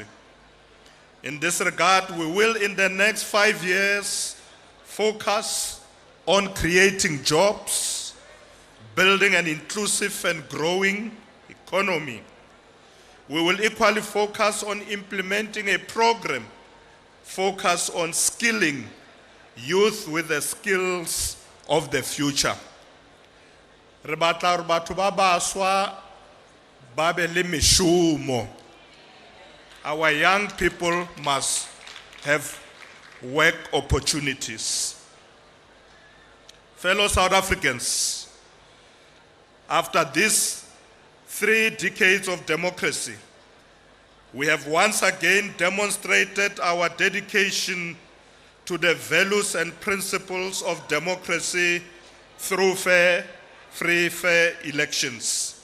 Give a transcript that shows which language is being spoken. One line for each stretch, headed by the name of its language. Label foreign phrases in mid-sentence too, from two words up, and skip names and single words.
English: In this regard, we will in the next 5 years focus on creating jobs, building an inclusive and growing economy. We will equally focus on implementing a program focused on skilling youth with the skills of the future.
Southern Sotho: Re batla hore batho ba baswa ba be le meshumo.
English: Our young people must have work opportunities. Fellow South Africans, after these 3 decades of democracy, we have once again demonstrated our dedication to the values and principles of democracy through free, fair elections.